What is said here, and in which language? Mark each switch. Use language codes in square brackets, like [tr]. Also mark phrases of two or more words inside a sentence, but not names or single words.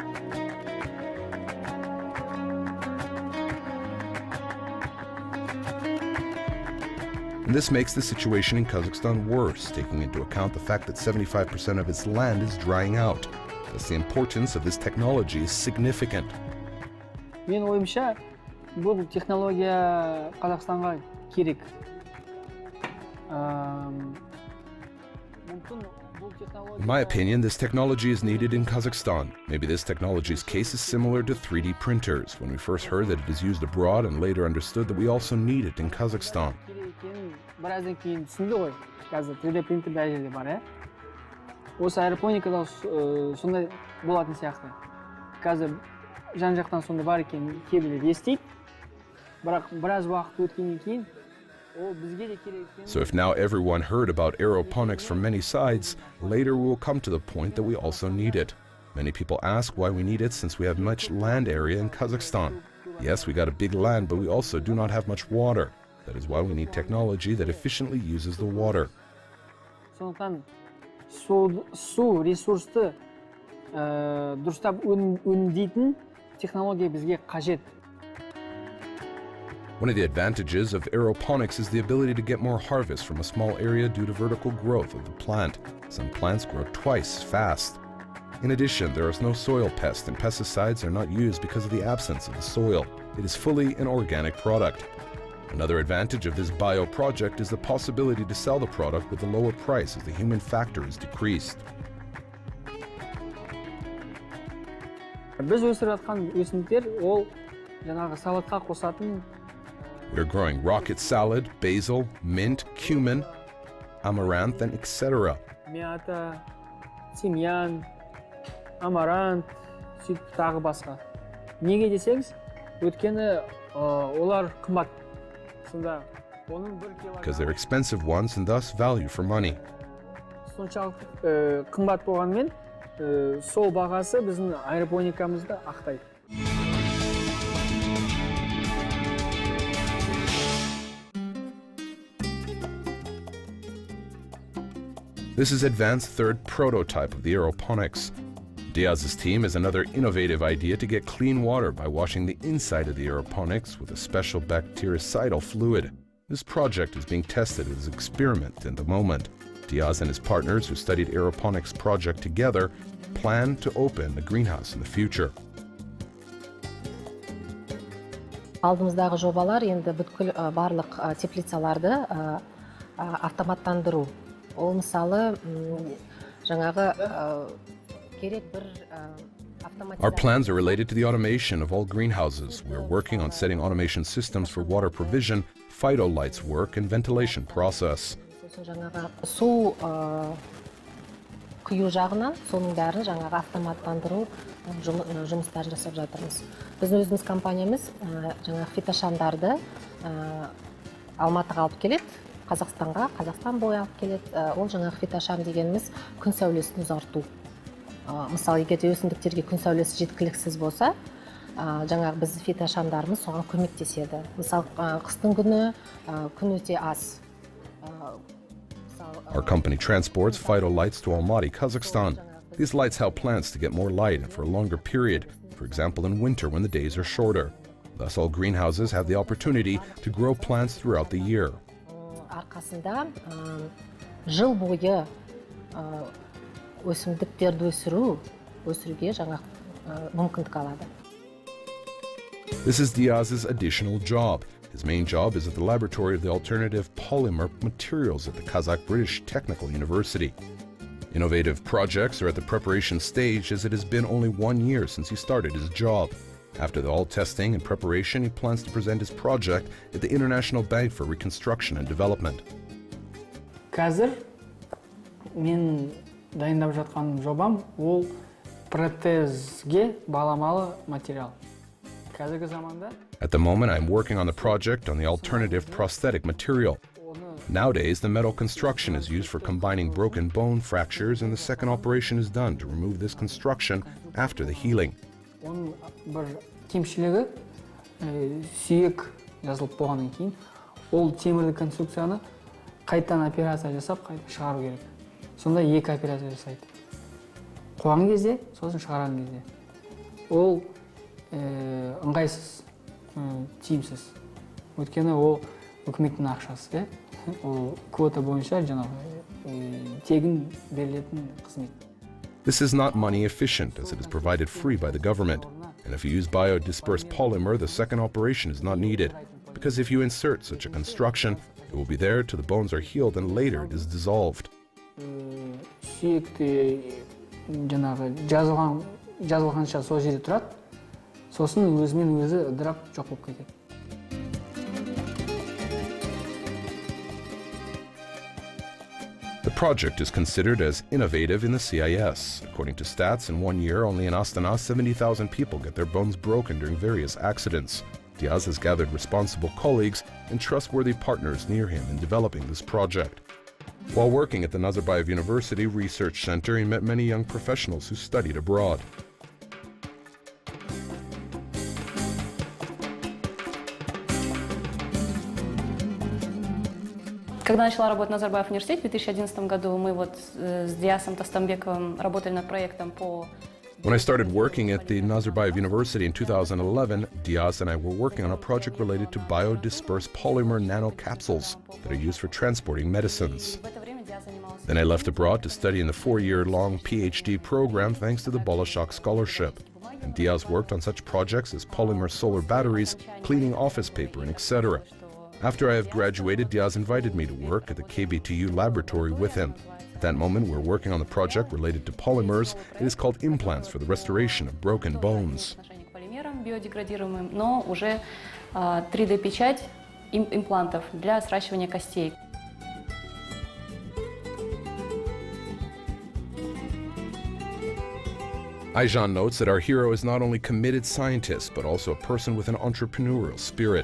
[en] And this makes the situation in Kazakhstan worse, taking into account the fact that 75% of its land is drying out. Thus, the importance of this technology is significant. [kk] Мен ойымша, бұл технология Қазақстанға керек. [en] In my opinion, this technology is needed in Kazakhstan. Maybe this technology's case is similar to 3D printers, when we first heard that it is used abroad and later understood that we also need it in Kazakhstan. [kk] Біраздан кейін түсінді ғой, қазір 3D принтер бәрі жерде бар, Осы аэропоникада сондай болатын сияқты. Қазір жан-жақтан сондай бар екен кейбіреулер естиді. Бірақ біраз уақыт өткеннен кейін ол бізге де керек екен. [en] So if now everyone heard about aeroponics from many sides, later we will come to the point that we also need it. Many people ask why we need it since we have much land area in Kazakhstan. Yes, we got a big land, but we also do not have much water. That is why we need technology that efficiently uses the water. [kk] Сондықтан су ресурсты дұрыстап өңдейтін технология бізге қажет. [en] One of the advantages of aeroponics is the ability to get more harvest from a small area due to vertical growth of the plant. Some plants grow twice as fast. In addition, there is no soil pest and pesticides are not used because of the absence of the soil. It is fully an organic product. Another advantage of this bio project is the possibility to sell the product with a lower price as the human factor is decreased. [kk] Біз өсіріп жатқан өсімдіктер ол жаңағы салатқа қосатын. [en] We're growing rocket salad, basil, mint, cumin, amaranth, and etc. [ru] Мята, тимьян, амарант, [kk] сөйтіп тағы басқа. Неге десеңіз, өйткені олар қымбат. [en] Because they're expensive ones and thus value for money. [kk] Соншалық қымбат болғанмен, сол бағасы біздің аэропоникамызды ақтайды. [en] This is advanced third prototype of the aeroponics. Dias's team has another innovative idea to get clean water by washing the inside of the aeroponics with a special bactericidal fluid. This project is being tested as an experiment at the moment. Dias and his partners who studied aeroponics project together plan to open a greenhouse in the future. [kk] Алдымыздағы жобалар енді бүткіл барлық теплицаларды автоматтандыру. Ол мысалы жаңағы [en] Our plans are related to the automation of all greenhouses. We're working on setting automation systems for water provision, phytolights work, and ventilation process. [kk] Су құю жағынан, соның бәрін жаңағы автоматтандыру жұмыстарын жасап жатырмыз. Біздің өзіміз компаниямыз жаңағы фитошамдарды Алматыға алып келеді, Қазақстанға, Қазақстан бойы алып келеді. Ол жаңағы фитошам дегеніміз күн сәулесін ұзарту. Мысалы, егер өсімдіктерге күн сәулесі жеткіліксіз болса, жаңағы біз фитошамдарымыз соған көмектеседі. Мысалы, қыстың күні күн өте аз. [en] Our company transports phytolights to Almaty, Kazakhstan. These lights help plants to get more light and for a longer period, for example in winter when the days are shorter. Thus, all greenhouses have the opportunity to grow plants throughout the year. [kk] Арқасында жыл бойы өсімдіктерді өсіруге жаңа мүмкіндік алады. [en] This is Dias's additional job. His main job is at the laboratory of the alternative polymer materials at the Kazakh British Technical University. Innovative projects are at the preparation stage, as it has been only 1 year since he started his job. After all testing and preparation, he plans to present his project at the International Bank for Reconstruction and Development. [kk] Қазір мен дайындап жатқан жобам ол протезге баламалы материал. Қазіргі заманда [en] At the moment, I'm working on the project on the alternative prosthetic material. Nowadays, the metal construction is used for combining broken bone fractures, and the second operation is done to remove this construction after the healing. [kk] Оның бір кемшілігі сүйек жазылып болғаннан кейін ол темірлі конструкцияны қайтадан операция жасап қайта шығару керек. Сонда 2 операция жасайды. Қойған кезде, сосын шығарған кезде. Ол ыңғайсыз, тиімсіз. Өйткені ол үкіметтің ақшасы, ол квота бойынша жаңағы тегін берілетін қызмет. [en] This is not money efficient, as it is provided free by the government. And if you use biodispersed polymer, the second operation is not needed, because if you insert such a construction, it will be there till the bones are healed and later it is dissolved. [kk] Сүйекте жаңағы жазылғанша сол жерде тұрады, сосын өзімен өзі ыдырап жоқ болып кетеді. [en] The project is considered as innovative in the CIS. According to stats, in 1 year, only in Astana, 70,000 people get their bones broken during various accidents. Dias has gathered responsible colleagues and trustworthy partners near him in developing this project. While working at the Nazarbayev University Research Center, he met many young professionals who studied abroad. [ru] Когда начала работать в Назарбаев университете в 2011 году, мы вот с Диасом Тастанбековым работали над проектом по... [en] When I started working at the Nazarbayev University in 2011, Dias and I were working on a project related to biodispersed polymer nanocapsules that are used for transporting medicines. Then I left abroad to study in the 4-year-long PhD program thanks to the Bolashak scholarship. And Dias worked on such projects as polymer solar batteries, cleaning office paper, and etc. After I have graduated, Dias invited me to work at the KBTU laboratory with him. At that moment, we're working on the project related to polymers. It is called implants for the restoration of broken bones. [ru] Но уже 3D-печать имплантов для сращивания костей. [en] Aijan notes that our hero is not only a committed scientist, but also a person with an entrepreneurial spirit.